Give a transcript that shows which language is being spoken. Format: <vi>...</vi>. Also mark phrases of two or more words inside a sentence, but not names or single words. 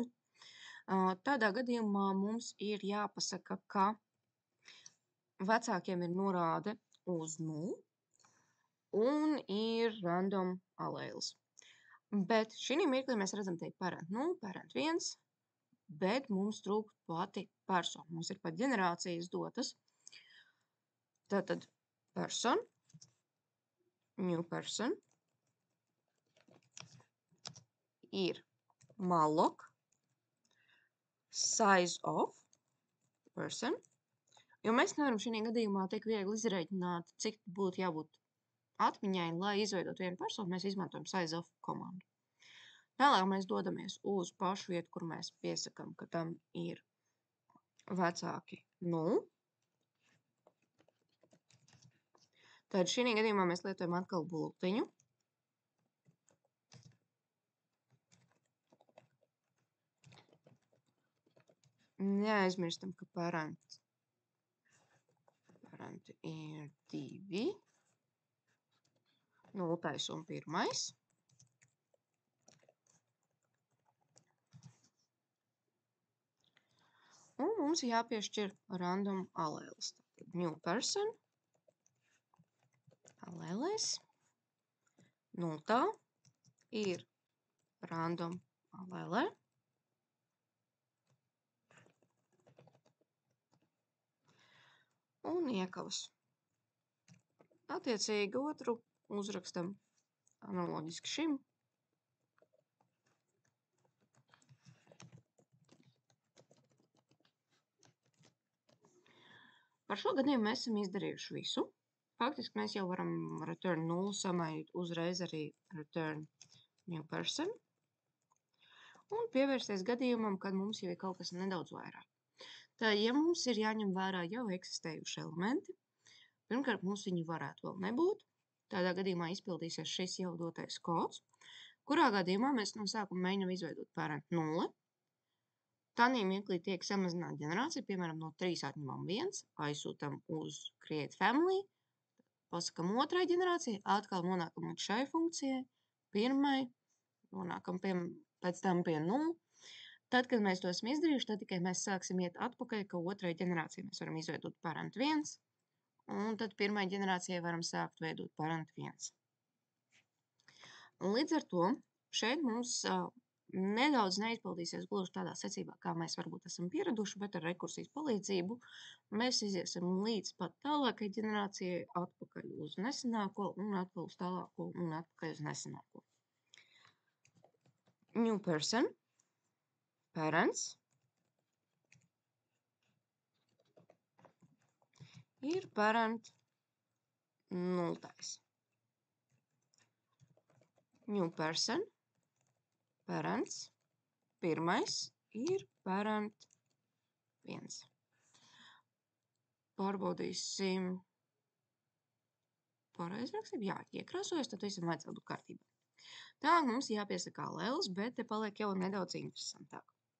<lv>Tādā gadījumā mums ir jāpasaka, ka vecākiem ir norāde uz 0 un ir random alēles. Bet šī mirklī mēs redzam te parent 0, parent 1, bet mums trūkst pati persona. Mums ir pat ģenerācijas dotas. Tātad</lv> <en>person, new person,</en> <lv>ir malloc,</lv> <en>size of person,</en> <lv>jo mēs nevaram šī gadījumā tik viegli izreikināt, cik būtu jābūt atmiņai, lai izveidot vienu personu, mēs izmantojam</lv> <en>size of</en> <lv>komandu. Tālāk mēs dodamies uz pašu vietu, kur mēs piesakam, ka tam ir vecāki 0. Tad šī gadījumā mēs lietojam atkal bultiņu. Neaizmirstam, ka parenti ir 2, 0 un 1. Un mums jāpiešķir random alēles.</lv> <en>New person,</en> <lv>alēles, 0 ir random alēle. Un iekavas. Attiecīgi otru uzrakstam analoģiski šim. Par šo gadījumu mēs esam izdarījuši visu. Faktiski mēs jau varam return 0 samainīt uzreiz arī</lv> <en>return new person</en> <lv>un pievērsties gadījumam, kad mums jau ir kaut kas nedaudz vairāk. Tā, ja mums ir jāņem vērā jau eksistējuši elementi, pirmkārt mums viņi varētu vēl nebūt. Tādā gadījumā izpildīsies šis jau dotais kods, kurā gadījumā mēs no sākuma mēģinām izveidot parent 0. Tanī mirklī tiek samazināta ģenerācija, piemēram, no 3 atņemam 1, aizsūtam uz</lv> <en>create family,</en> <lv>pasakam otrai ģenerācijai, atkal nonākam līdz šai funkcijai, pirmai, nonākam pēc tam pie 0. Tad, kad mēs to esam izdarījuši, tad tikai mēs sāksim iet atpakaļ, ka otrai ģenerācijai mēs varam izveidot parent 1, un tad pirmai ģenerācijai varam sākt veidot parent 1. Līdz ar to šeit mums nedaudz neizpildīsies gluži tādā secībā, kā mēs varbūt esam pieraduši, bet ar rekursijas palīdzību mēs iziesim līdz pat tālākai ģenerācijai, atpakaļ uz nesenāko un atkal uz tālāko un atpakaļ uz nesenāko.</lv> <en>New person, parents, ir parent 0. New person, parents, 1.</en> <lv>ir parent 1. Pārbaudīsim pareizrakstība, jā, iekrāsojas, tad visam vajadzētu būt kārtībā. Tālāk mums jāpiesaka aleles, bet te paliek jau nedaudz interesantāk.</lv>